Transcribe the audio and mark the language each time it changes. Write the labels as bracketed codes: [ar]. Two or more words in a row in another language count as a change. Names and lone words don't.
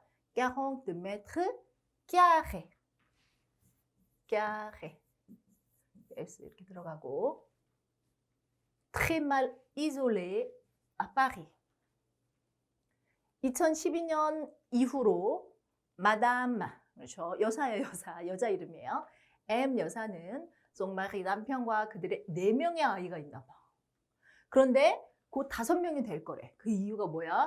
[fr] 40 mètres carrés. carré. [ko] S 이렇게 들어가고. [fr] Très mal isolé à Paris. [ko] 2012년 이후로 마담, 그렇죠. 여사예요, 여자 이름이에요. M 여사는 [fr] son mari [ko] 남편과 그들의 4명의 아이가 있나 봐. 그런데 곧 5명이 될 거래. 그 이유가 뭐야?